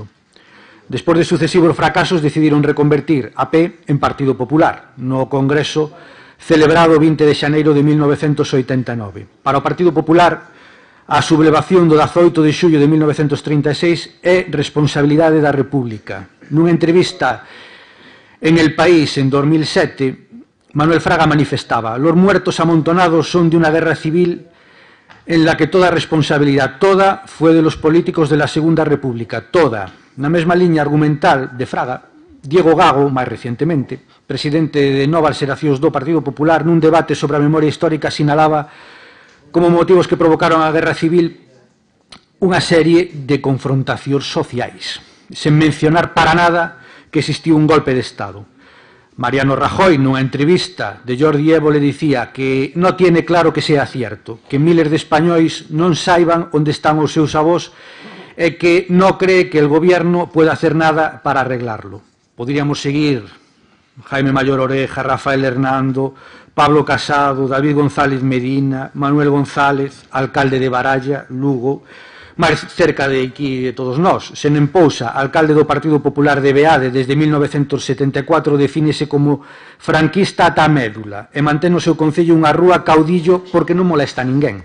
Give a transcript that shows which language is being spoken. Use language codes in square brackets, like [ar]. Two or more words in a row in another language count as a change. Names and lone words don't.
[gl] Despois de sucesivos fracasos, decidiron reconvertir a P en Partido Popular no Congreso celebrado o 20 de xaneiro de 1989. Para o Partido Popular, a sublevación do 18 de xullo de 1936 é responsabilidade da República. Nunha entrevista en El País en 2007, Manuel Fraga manifestaba: [es] los muertos amontonados son de una guerra civil en la que toda responsabilidad, toda, fue de los políticos de la Segunda República, toda. [gl] Na mesma liña argumental de Fraga, Diego Gago, máis recientemente, presidente de Novas Xeracións do Partido Popular, nun debate sobre a memoria histórica sinalaba como motivos que provocaron a guerra civil unha serie de confrontacións sociais, sen mencionar para nada que existiu un golpe de Estado. Mariano Rajoy, nunha entrevista de Jordi Evo, le dicía que non [es] tiene claro que sea cierto, [gl] que miles de españois non saiban onde están os seus avós e que non [es] cree que el gobierno pueda hacer nada para arreglarlo. [gl] Podríamos seguir Jaime Mayor Oreja, Rafael Hernando, Pablo Casado, David González Medina, Manuel González, alcalde de Baralla, Lugo, máis cerca de aquí de todos nós. Senén Pousa, alcalde do Partido Popular de Beade desde 1974, defínese como franquista ata a médula e mantén no seu concello unha rúa caudillo porque non molesta a ninguén.